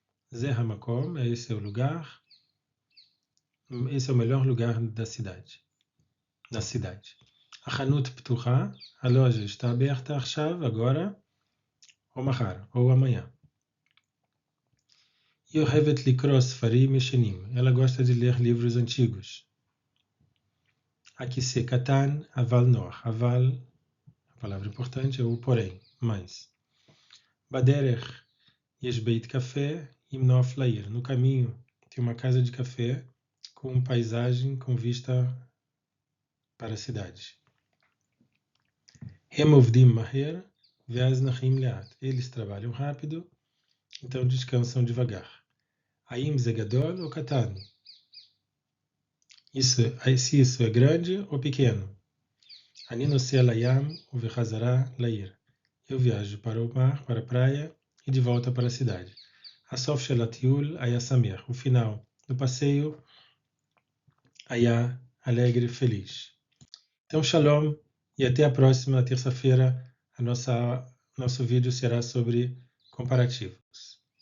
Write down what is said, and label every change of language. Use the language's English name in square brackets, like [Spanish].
[Hebrew] זה המקום, [Portuguese] esse é o lugar. Esse é o melhor lugar da cidade. Na cidade. [Hebrew] החנות פתוחה. [Portuguese] A loja está aberta עכשיו, agora, ou מחר, ou amanhã. [Hebrew] היא אוהבת לקרוא ספרים ישנים. [Portuguese] Ela gosta de ler livros antigos. [Hebrew] הכיסא קטן, אבל נוח. [Portuguese] אבל, a palavra importante é o porém, mas. [Hebrew] בדרך יש בית קפה עם נוף לעיר. [Portuguese] No caminho tem uma casa de café com paisagem com vista para a cidade. [Hebrew] הם עובדים מהר ואז נחים לאט. [Portuguese] Eles trabalham rápido, então descansam devagar. [Hebrew] האם זה גדול או קטן? [Portuguese] Se isso é grande ou pequeno? [Hebrew] אני נוסע לים ובחזרה לעיר. [Portuguese] Eu viajo para o mar, para a praia e de volta para a cidade. [Hebrew] הסוף של הטיול היה שמח. [Portuguese] O final do passeio היה alegre e feliz. Então, shalom e até a próxima terça-feira. Nosso vídeo será sobre comparativos.